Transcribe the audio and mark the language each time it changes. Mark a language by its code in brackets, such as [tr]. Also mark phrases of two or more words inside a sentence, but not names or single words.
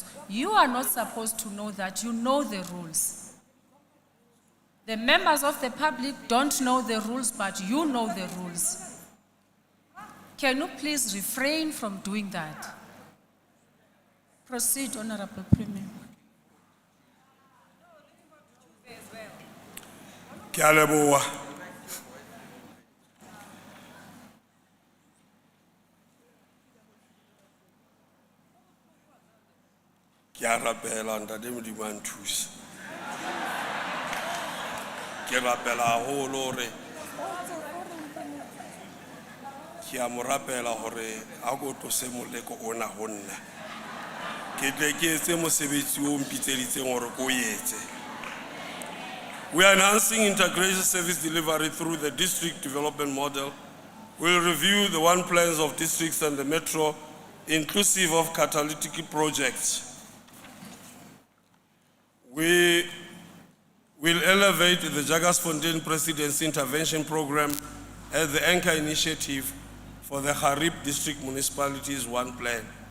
[en] You are not supposed to know that. You know the rules. The members of the public don't know the rules, but you know the rules. Can you please refrain from doing that? Proceed, Honorable Premier. [st] Ke a leboha. Ke a rapela ntate Modimo a nthuse. Ke rapela haholo hore ke a mo rapela hore a ko tlose moleko ona ho nna. Ke tle ke etse mosebetsi o mpitseditseng hore ko o etse. [en] We are enhancing integrated service delivery through the district development model. We'll review the one plans of districts and the metro, inclusive of catalytic projects. We will elevate the Jagersfontein Presidency Intervention Program as the anchor initiative for the Harib District Municipalities One Plan.